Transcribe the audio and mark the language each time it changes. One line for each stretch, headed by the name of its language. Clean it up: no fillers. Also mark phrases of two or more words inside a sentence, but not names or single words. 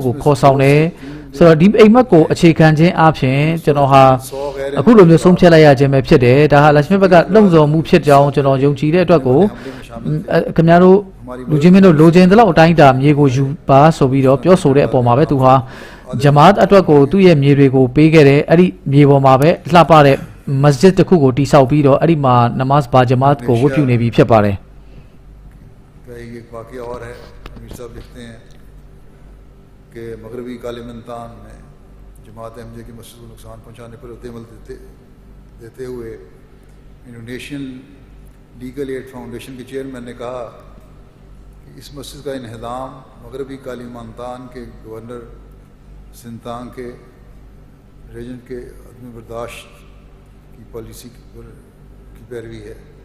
Burmese: ကိုခေါ်ဆောင်တယ်ဆိုတော့ဒီအိမ်မက်ကိုအခြေခံခြင်းအပြင်ကျွန်တော်ဟာအခုလိုမျိုးဆုံးဖြတ်လိုက်ရခြင်းပဲဖြစ်တယ်ဒါဟာလက်ရှိဘက်ကလုံဆော်မှုဖြစ်ကြောင်းကျွန်တော်ယုံကြည်တဲ့အတွက်ကိုခင်ဗျားတို့လူချင်းမင်းတို့လိုချင်တဲ့လောက်အတိုင်းအတာမြေကိုယူပါဆိုပြီးတော့ပြောဆိုတဲ့အပေါ်မှာပဲသူဟာဂျမာတ်အတွက်ကိုသူ့ရဲ့မြေတွေကိုပေးခဲ့တယ်အဲ့ဒီမြေပေါ်မှာပဲလှပတဲ့မစဂျစ်တစ်ခုကိုတိဆောက်ပြီးတော့အဲ့ဒီမှာနမတ်ဘာဂျမာတ်ကိုဝတ်ပြုနေပြီဖြစ်ပါတယ်
Urdu: ایک واقعہ اور ہے امیر صاحب لکھتے ہیں کہ مغربی کالیمنتان میں جماعت احمدیہ کی مسجد کو نقصان پہنچانے پر ردِ عمل دیتے ہوئے انڈونیشین لیگل ایڈ فاؤنڈیشن کے چیئرمین نے کہا کہ اس مسجد کا انہدام مغربی کالیمنتان کے گورنر سنتانگ کے ریجن کے عدمِ برداشت کی پالیسی کی پیروی ہے.